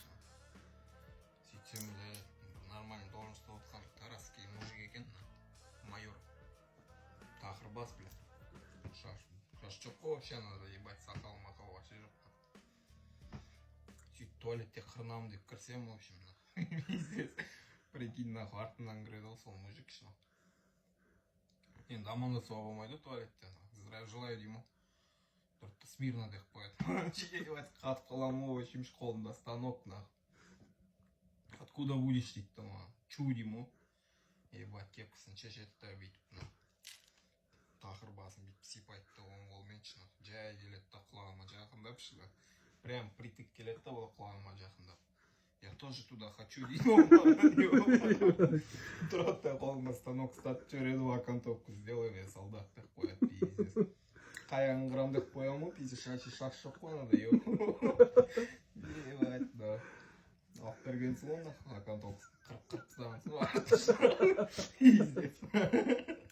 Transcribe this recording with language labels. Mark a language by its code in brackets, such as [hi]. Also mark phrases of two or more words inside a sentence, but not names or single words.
[kk] Сөйтсем де [ru] нормально должность [kk] отқан Тарасский мужик екен, майор. Тақыр бас, блядь. Шаш жоқ қой, [ru] вообще надо ебать, [kk] сақал-мақал вообще жоқ. Сөйтіп туалетте қырынамын деп кірсем, [ru] в общем, пиздец. Прикинь, нахуй, [kk] артынан кіреді ғой сол мужик, шын. Енді амандасуға болмайды туалетте. [ru] Здравия желаю деймін. [kk] Тұртты смирно деп қояды. Ебать, қатып қаламын, [ru] в общем, қолымда станок, нахуй. Откуда будешь [kk] дейді маған? Чу деймін. Ебать, кепкасын шешетті бүйтіп. Тақыр басын бүйтіп сипайтты оң қолмен, шын. Жай келеді да құлағыма жақындап, шын. [ru] Прям притык [kk] келеді да ол құлағыма жақындап. [ru] Я тоже туда хочу деймін. [kk] Тұрады да қолыма станок ұстатып жүреді, [ru] окантовку сделай, [kk] мен солдат деп қояды, пиздец. Қаяғын қырам деп қоямын, пиздец, шаш жоқ қой, [ru] надо, ебать, [kk] да. Алып берген соң, окантовку қырып-қырып тастаған соң, пиздец.